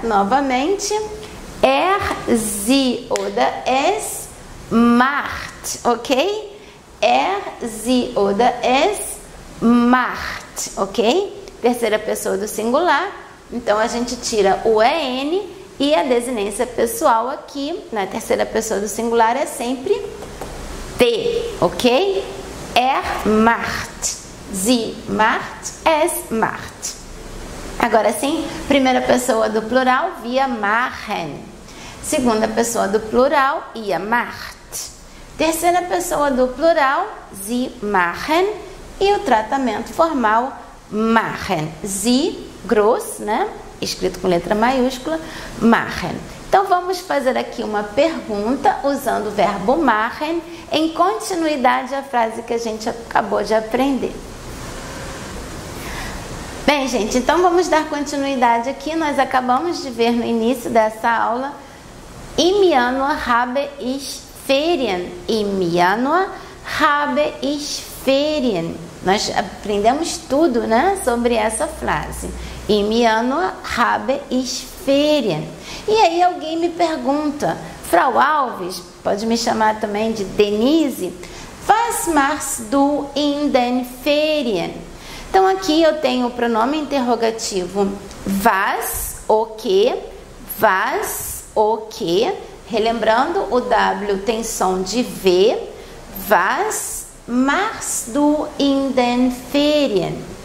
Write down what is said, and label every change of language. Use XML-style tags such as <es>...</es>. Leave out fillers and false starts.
<pt>Novamente,</pt> <de>sie oder es macht, ok? Sie oder es macht, ok?</de> <pt>Terceira pessoa do singular. Então a gente tira o EN e a desinência pessoal aqui na terceira pessoa do singular é sempre T, ok?</pt> <de>Macht. Sie macht, es macht.</de> <pt>Agora sim, primeira pessoa do plural,</pt> <de>wir machen.</de> <pt>Segunda pessoa do plural,</pt> <de>ihr macht.</de> <pt>Terceira pessoa do plural,</pt> <de>sie machen.</de> <pt>E o tratamento formal, machen. Sie, groß, né? Escrito com letra maiúscula, machen. Então vamos fazer aqui uma pergunta usando o verbo machen em continuidade à frase que a gente acabou de aprender. Bem, gente, então vamos dar continuidade aqui. Nós acabamos de ver no início dessa aula</pt> <de>Im Januar habe ich Ferien. Im Januar habe ich Ferien.</de> <pt>Nós aprendemos tudo, né, sobre essa frase.</pt> <de>Im Januar habe ich Ferien.</de> <pt>E aí alguém me pergunta, Frau Alves, pode me chamar também de Denise,</pt> <de>was machst du in den Ferien?</de> <pt>Então aqui eu tenho o pronome interrogativo was, o que, relembrando o W tem som de V,</pt> <de>was machst du in den Ferien?</de>